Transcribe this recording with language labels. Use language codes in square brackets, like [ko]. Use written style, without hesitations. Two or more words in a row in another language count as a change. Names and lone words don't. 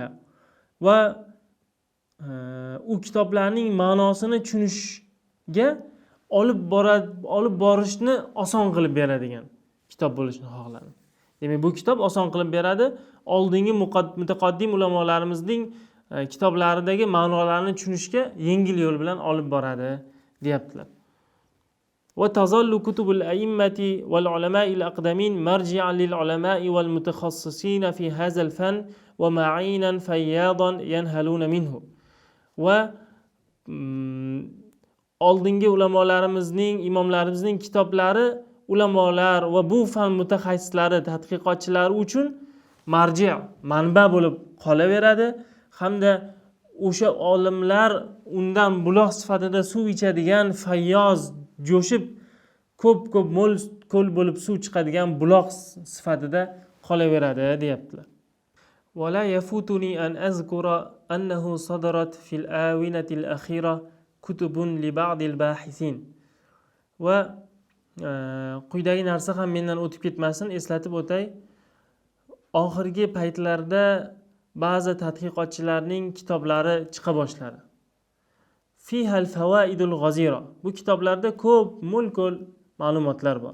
[uz] Va u kitoblarning ma'nosini tushunishga olib borishni oson qilib beradigan kitob bo'lishini xohladim. Demak, bu kitob oson qilib beradi. Oldingi mutaqaddim ulamolarimizning kitoblaridagi ma'nolarni tushunishga yengil yo'l bilan olib boradi, deyaptilar. [ar] وتظل كتب الأئمة والعلماء الأقدمين مرجعا للعلماء والمتخصصين في هذا الفن ومعينا فياضا ينهلون منه. [uz] Va oldingi ulamolarimizning, imomlarimizning kitoblari ulamolar va bu fan mutaxassislari, tadqiqotchilari uchun marji', manba bo'lib qolaveradi. Hamda o'sha olimlar undan buloq sifatida suv ichadigan, fayyoz, jo'shib, ko'p mo'l ko'l bo'lib suv chiqadigan buloq sifatida qolaveradi, deyaptilar. [ar] ولا يفوتني أن أذكر أنه صدرت في الآونة الأخيرة كتب لبعض الباحثين. [uz] Va quyidagi narsa ham mendan o'tib ketmasin, eslatib o'tay. Oxirgi paytlarda ba'zi tadqiqotchilarning kitoblari chiqa boshladi. [ar] فيها الفوائد الغزيرة. [uz] Bu kitoblarda ko'p mo'l-ko'l ma'lumotlar bor.